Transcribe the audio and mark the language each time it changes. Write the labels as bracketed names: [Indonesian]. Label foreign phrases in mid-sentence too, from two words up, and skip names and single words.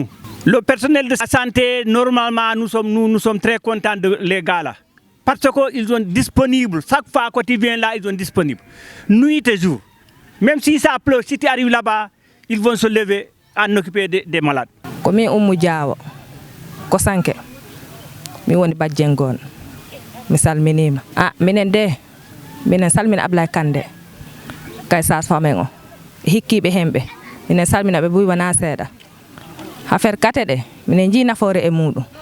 [French] Le personnel de la santé, normalement, nous sommes très contents de les gars là. Parce qu'ils sont disponibles. Chaque fois que tu viens là, ils sont disponibles. Nuit et jour. Même si ça pleut, si tu arrives là-bas, ils vont se lever en occuper des malades. Comme Oumou Diawo, Kosanke, [Fula] mi woni bajjengon. Mi salminima. Minen de, minen salmina Ablay Kande. Kay sas famen o. Hikkiɓe hemɓe. Minen salmina ɓe buy wana seeɗa. Affaire kate ɗe, minen ji nafoore e muɗum.